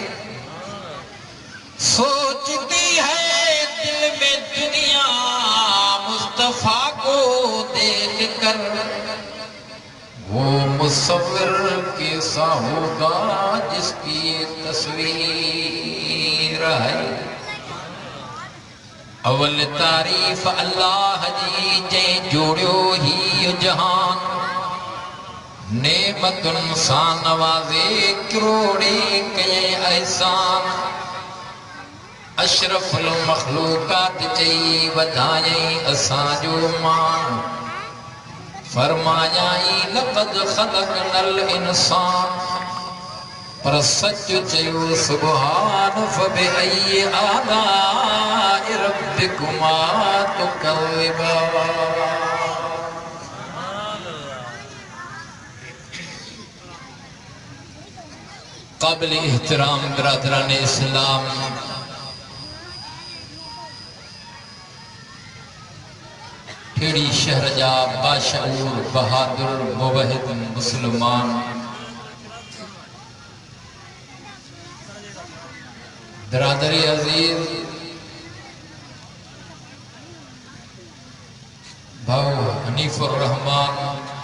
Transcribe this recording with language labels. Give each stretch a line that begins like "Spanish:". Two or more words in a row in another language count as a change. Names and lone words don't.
Urdu: سوچتی ہے دل میں دنیا مصطفیٰ کو دیکھ کر، وہ مصور کیسا ہوگا جس کی یہ تصویر ہے.
Sindhi: अवल तारीफ अल्लाह जी जे जोड़ियो ही जहान, नेमतुन सा नवाज़े करोड़े कये एहसान। अशरफुल मखलूकात चई वधाई असांजो मान, फरमायाई
Arabic: لقد خلقنا الإنسان.
Sindhi: पर सच चयो सुब्हान
Arabic: فبأي آلاء ربكما تكذبان.
Sindhi: क़ाबिल एहतराम बिरादरान इस्लाम, खेड़ी शहर जा बाशऊर बहादुर मुवहिद मुसलमान, बिरादरी अजीज, भाऊ हनीफुर रहमान